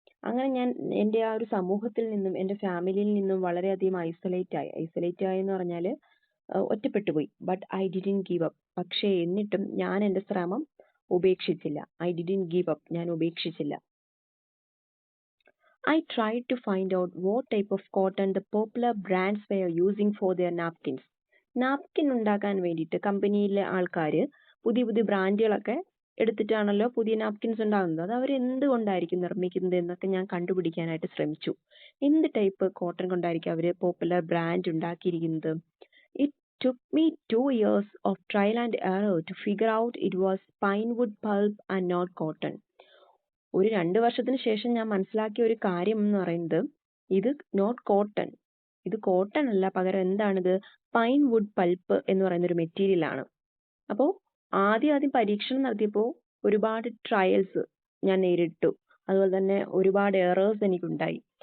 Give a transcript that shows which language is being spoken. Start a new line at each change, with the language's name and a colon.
Malayalam: അങ്ങനെ ഞാൻ എൻ്റെ ആ ഒരു സമൂഹത്തിൽ നിന്നും എൻ്റെ ഫാമിലിയിൽ നിന്നും വളരെയധികം ഐസൊലേറ്റ് ആയി എന്ന് പറഞ്ഞാൽ ഒറ്റപ്പെട്ടുപോയി.
English: But I didn't give up.
Malayalam: പക്ഷേ എന്നിട്ടും ഞാൻ എൻ്റെ ശ്രമം ഉപേക്ഷിച്ചില്ല. ഞാൻ ഉപേക്ഷിച്ചില്ല.
English: I tried to find out what type of cotton the popular brands were using for their napkins.
Malayalam: Napkin ഉണ്ടാക്കാൻ വേണ്ടിയിട്ട് കമ്പനിയിലെ ആൾക്കാർ പുതിയ ബ്രാൻഡുകളൊക്കെ എടുത്തിട്ടാണല്ലോ പുതിയ നാപ്കിൻസ് ഉണ്ടാകുന്നത്. അത് അവർ എന്തുകൊണ്ടായിരിക്കും നിർമ്മിക്കുന്നത് എന്നൊക്കെ ഞാൻ കണ്ടുപിടിക്കാനായിട്ട് ശ്രമിച്ചു. എന്ത് ടൈപ്പ് കോട്ടൺ കൊണ്ടായിരിക്കും അവർ പോപ്പുലർ ബ്രാൻഡ് ഉണ്ടാക്കിയിരിക്കുന്നത്?
English: It took me 2 years of trial and error to figure out it was pinewood pulp and not cotton.
Malayalam: ഒരു 2 വർഷത്തിന് ശേഷം ഞാൻ മനസ്സിലാക്കിയ ഒരു കാര്യം എന്ന് പറയുന്നത്, ഇത്
English: not cotton,
Malayalam: ഇത് കോട്ടൺ അല്ല, പകരം എന്താണിത്? പൈൻവുഡ് പൾപ്പ് എന്ന് പറയുന്ന ഒരു മെറ്റീരിയൽ ആണ്. അപ്പോൾ ആദ്യം പരീക്ഷണം നടത്തിയപ്പോൾ ഒരുപാട് ട്രയൽസ് ഞാൻ നേരിട്ടു, അതുപോലെ തന്നെ ഒരുപാട് എറേഴ്സ് എനിക്കുണ്ടായി.